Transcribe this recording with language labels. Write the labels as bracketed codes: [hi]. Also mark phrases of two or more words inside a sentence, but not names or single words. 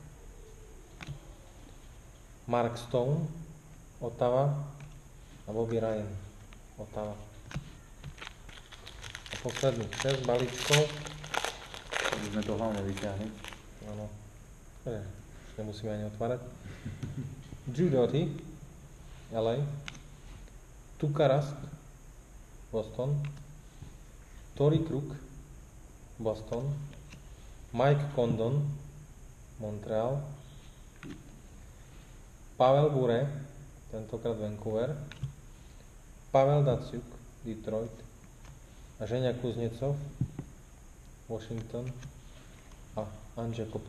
[sk] Mark Stone, Ottawa. A Bobby Ryan, Ottawa. A posledných 6 balíčkov. Aby sme to hlavne vyťahli. Áno. Už nemusíme ani otvárať. Drew Doughty, LA. Tuukka Rask, Boston. Torrey Krug, Boston. Mike Condon, Montreal. Pavel Bure, tentokrát Vancouver. Pavel Datsyuk, Detroit. A Ženia Kuznecov, Washington. A Andrzej Kopitar.